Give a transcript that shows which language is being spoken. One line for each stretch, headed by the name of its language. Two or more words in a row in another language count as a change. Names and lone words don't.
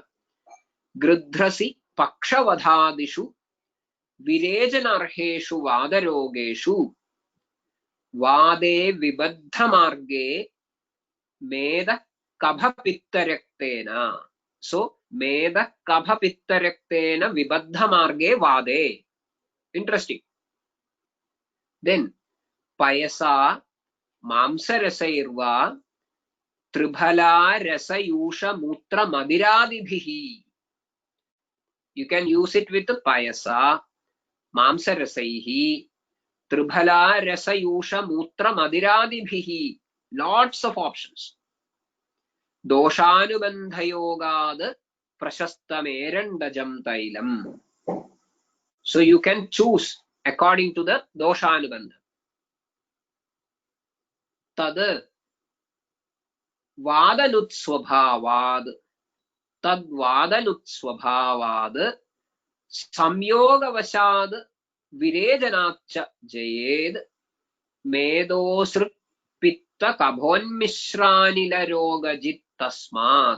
Sanskrit: Grudhrasi Pakshavadhadishu Virejanarheshu Vadarogeshu Vade Vibadhamarge Meda Kabha Pittarektena. So, Meda Kabha Pittarektena Vibadhamarge Vade.
English: Interesting.
Sanskrit: Then, Payasa Mamsarasairva Tribhala Rasayusha Mutra Madiradibihi.
English: You can use it with
Sanskrit: Payasa, Mamsarasaihi, Tribhala Rasayusha Mutra Madiradibihi.
English: Lots of options.
Sanskrit: Doshanubandhayogad Prashastamerandajam Tailam.
English: So you can choose according to the Doshanubandha.
Sanskrit: Tad Vadanutswabhavad, Tad Vadanutswabhavad, Samyogavashad Virejanacha Jayed, Medosrut Pitta Kabhonmisranila Rogajit Tasmad.